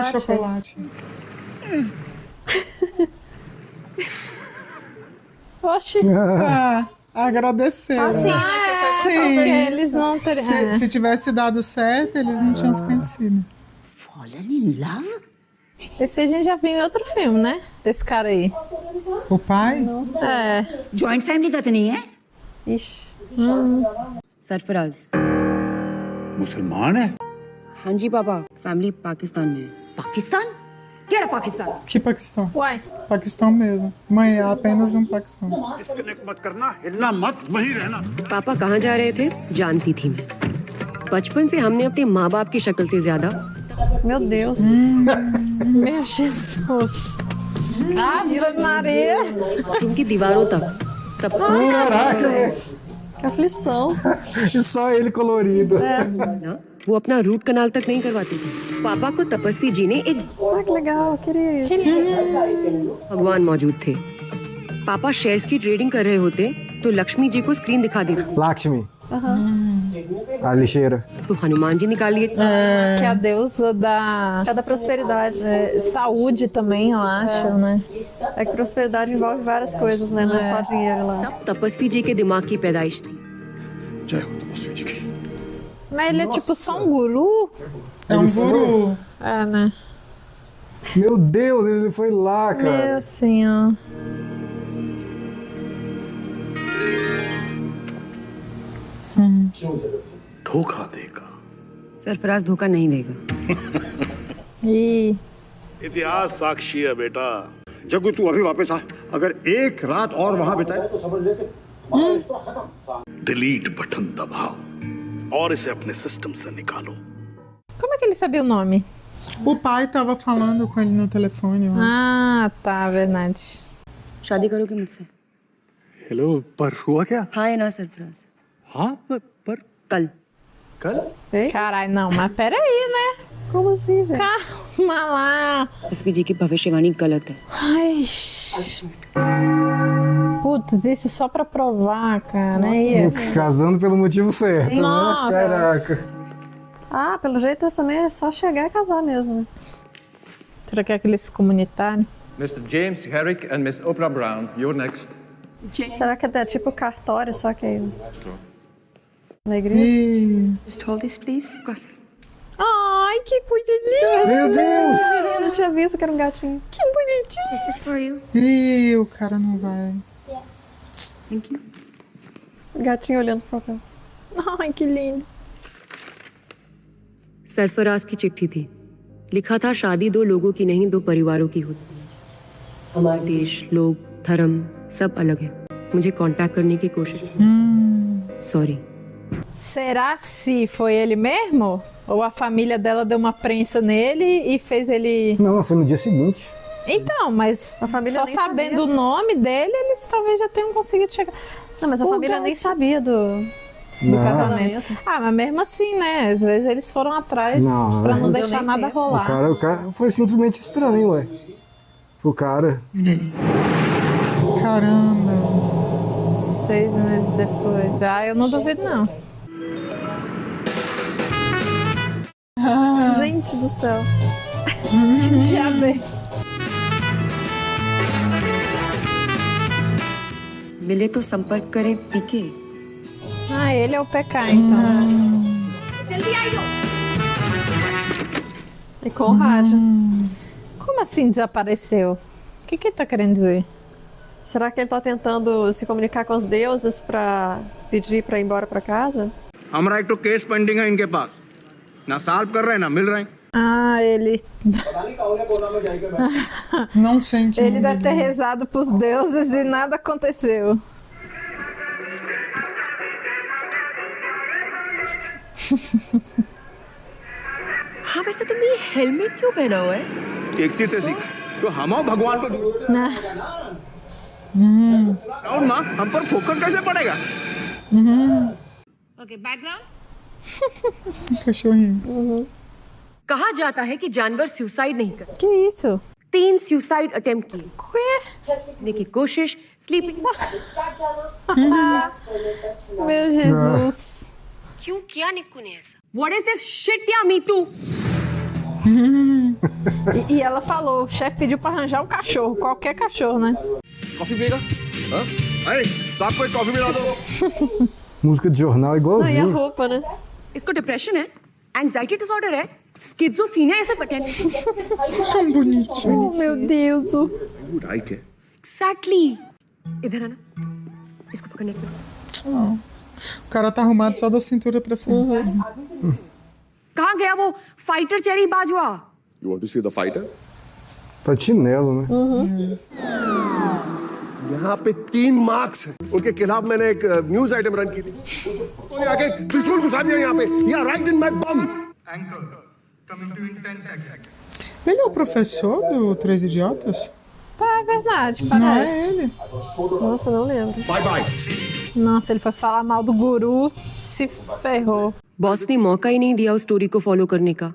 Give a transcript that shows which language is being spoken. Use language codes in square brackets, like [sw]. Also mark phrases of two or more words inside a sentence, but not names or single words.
[pt] chocolate. Oxi. Agradecer. Ah, sim, né? Sim. Porque eles não teriam. Se tivesse dado certo, eles não tinham se conhecido. Esse a gente já viu em outro filme, né? Esse cara aí. O pai? É. [en] joint family [hi] का तो नहीं है? [pt] Ixi. [hi] सरफराज। मुसलमान है? हाँ जी पापा, फैमिली पाकिस्तान में है। पाकिस्तान? केड़ा पाकिस्तान? [pt] Que Paquistão? Uai. Paquistão mesmo. Mãe, é apenas um Paquistão. [hi] डिस्कनेक्ट मत करना, हिलना मत, वहीं रहना। पापा कहाँ जा रहे थे जानती थी मैं। बचपन से हमने अपने माँ बाप की शक्ल से ज्यादा [pt] Meu Deus. Meu Jesus. Ave Maria. [hi] उनकी दीवारों तक तब [pt] Caraca, velho. Que aflição. E só ele colorido. [hi] ना वो अपना रूट कनाल तक नहीं करवाते थे। पापा को तपस्वी जी ने एक [pt] Ah, que legal. Eu queria isso. [hi] भगवान मौजूद थे। पापा शेयर्स की ट्रेडिंग कर रहे होते तो लक्ष्मी जी को स्क्रीन दिखा देती [pt] Lakshmi. A lixeira. [hi] तो हनुमान जी निकाल लिए। [pt] Que é a deusa da É da prosperidade. saúde também, eu acho, né? É que prosperidade envolve várias coisas, né? Não é só dinheiro lá. [hi] सब तपस्वी जी के दिमाग की पैदाइश थी। जय हो तपस्वी जी की। [pt] Mas ele é tipo só um guru? É um guru. É, né? Meu Deus, ele foi lá, cara. Meu senhor. [hi] धोखा देगा। सरफराज धोखा नहीं देगा। [pt] Ih. [hi] इतिहास साक्षी है बेटा। जग्गू तू अभी वापस आ। अगर एक रात और वहां बिताए तो समझ ले कि [en] delete button [hi] दबाओ और इसे अपने सिस्टम से निकालो। [pt] Como é que ele sabia o nome? O pai tava falando com ele no telefone. Ó. Ah, tá, verdade. [hi] शादी करोगे मुझसे? हेलो, पर हुआ क्या? हाँ या ना सरफराज? हाँ, पर कल। कल? [pt] Caralho, não, mas peraí, né? Como assim, gente? Calma lá. [hi] उसकी जी की भविष्यवाणी गलत है। [pt] Ai. Putz, isso só pra provar, cara. É isso. Casando pelo motivo certo. né? Nossa. Caraca. Ah, pelo jeito esse também é só chegar e casar mesmo. Será que é aqueles comunitários? [en] Mr. James Herrick and Miss Oprah Brown, you're next. [pt] Será que é tipo cartório, só que aí na igreja? [en] Just hold this, please. [pt] Ai, que coisa linda. Meu Deus! Eu não tinha visto que era um gatinho. Que bonitinho. [en] This is for you. [pt] Ih, o cara não vai. [en] Thank you. [pt] Gatinho olhando pro papel. Ai, que lindo. [hi] सरफराज की चिट्ठी थी। लिखा था शादी दो लोगों की नहीं दो परिवारों की होती है। हमारे देश, लोग, धर्म सब अलग है। मुझे कांटेक्ट करने की कोशिश। सॉरी। [pt] Será se foi ele mesmo? Ou a família dela deu uma prensa nele e fez ele... Não, foi no dia seguinte. Então, mas A família só nem sabendo sabia. o nome dele, eles talvez já tenham conseguido chegar. Não, mas a O família gato. nem sabia do Não. casamento. Ah, mas mesmo assim, né? Às vezes eles foram atrás Não, pra não não deu deixar nem nada tempo. rolar. O cara foi simplesmente estranho, ué. O cara. Caramba. 6 meses depois. Ah, eu não duvido, não. Gente do céu. Diabo. [hi] मिले तो संपर्क करें पीके। [pt] Ah, ele é o PK, então. E com rádio. Como assim desapareceu? O que ele tá querendo dizer? Será que ele tá tentando se comunicar com os deuses pra pedir pra ir embora pra casa? [hi] हमारा एक तो [en] case pending [hi] है इनके पास, ना सॉल्व कर रहे हैं ना मिल रहे हैं। [pt] Ah, ele. Não sei em que Ele mundo deve ter rezado pros deuses e nada aconteceu. [hi] हाँ वैसे तुमने ये हेलमेट क्यों पहना हुआ है? एक चीज से सीख, तो हम और भगवान को और माँ हम पर फोकस कैसे पड़ेगा? [pt] cachorrinho. [hi] कहा जाता है कि जानवर सुसाइड नहीं करते, [pt] Que isso? [hi] 3 [en] suicide attempt [hi] किए, देखिए कोशिश, स्लीपिंग। [pt] Meu Jesus. [hi] क्यों किया निक्कू ने ऐसा? [en] What is this shit या मीतू? [pt] E ela falou, o chefe pediu pra arranjar um cachorro, qualquer cachorro, né? [hi] कॉफी पिएगा? हाँ? अरे साहब को एक कॉफी मिला दो। [pt] Música de jornal Não, e a igualzinho. roupa, né? [hi] इसको डिप्रेशन है, [en] anxiety disorder [hi] है, स्किज़ोफ्रेनिया ऐसे अटेंड। [pt] Tão bonitinho. Oh, meu Deus. [hi] राइट है। एग्जैक्टली। इधर आना, इसको पकड़ने के लिए। [pt] O cara tá arrumado só da cintura pra cima. [hi] कहाँ गया वो फाइटर चेरी बाजवा? [en] You want to see the fighter? [pt] Tá de chinelo, né? [hi] यहाँ पे 3 मार्क्स हैं उनके खिलाफ मैंने एक [en] news item run [hi] की थी तो आके त्रिशूल घुसा दिया यहाँ पे या [en] right in my bum [pt] Ele é o professor do Três Idiotas? É verdade, Não é parece. ele? Nossa, não lembro. [en] bye bye [pt] Nossa, ele foi falar mal do guru, se ferrou. [hi] बॉस ने मौका ही नहीं दिया उस स्टोरी को फॉलो करने का,